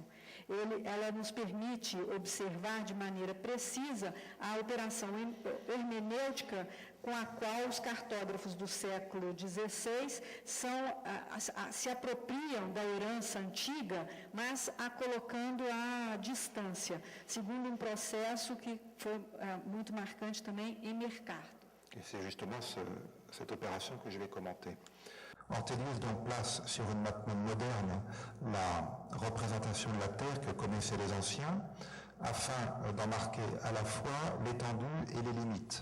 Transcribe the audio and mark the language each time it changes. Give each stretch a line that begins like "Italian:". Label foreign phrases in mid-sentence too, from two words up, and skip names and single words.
Portuguese: Ela nos permite observar de maneira precisa a operação hermenêutica com a qual os cartógrafos do século XVI se apropriam da herança antiga, mas a colocando à distância, segundo um processo que foi muito marcante também em Mercator.
French: Et c'est justement cette opération que je vais commenter. Ortelius donc place sur une map moderne la représentation de la Terre que connaissaient les anciens, afin d'en marquer à la fois l'étendue et les limites.